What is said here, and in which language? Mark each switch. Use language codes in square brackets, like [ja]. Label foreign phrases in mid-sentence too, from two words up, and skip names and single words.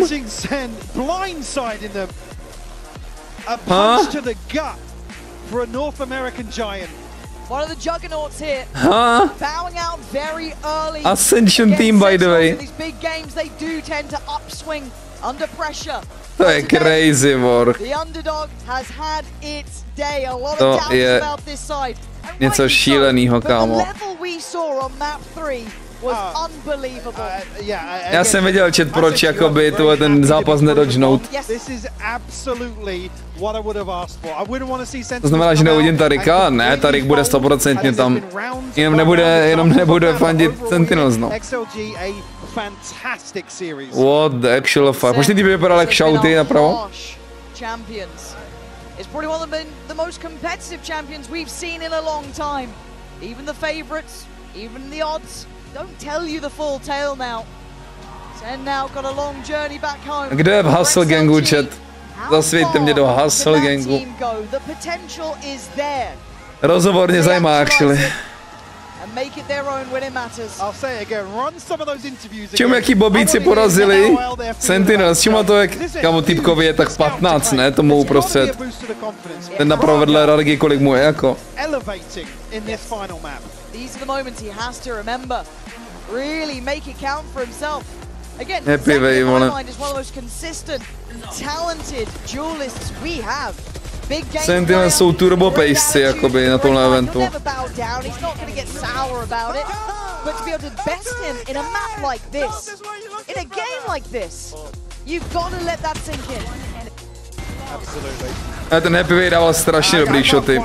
[en] Catching Sen, blindsiding them. A punch to the gut for a North American giant. One of the juggernauts here. Bowing out very early. Ascension team, by the way. In these big games, they do tend to upswing under pressure. [cs] To je [en] crazy work. [cs] To je něco šílenýho, kámo. Já jsem viděl chat, proč jakoby ten zápas nedodžnout. To znamená, že neuvidím Tarika? Ne, Tarik bude 100% tam. Jenom nebude fandit Sentinels, no. [en] What the actual fuck? [cs] Možná ty by vypadal jak shouty napravo? [en] It's probably one of the most competitive champions we've seen in a long time. Even the favorites, even the odds, don't tell you the full tale now. SEN now got a long journey back home. [cs] Kde je v Hustle Gangu, chat? Zasvěďte mě do Hustle Gangu. [en] The potential is there. [cs] Rozhovor mě zajímá, actually. Čemu jaký bobíci porazili Sentinels, čemu to jak, kamo typkovi je tak 15, ne, tomu uprostřed. Ten napravo vedle Rargy, kolik mu je jako. Happy way, vole. Sentinels jsou turbo pejsci, jakoby, na tomhle eventu. A ten Happy Way dával strašně dobrý shoty.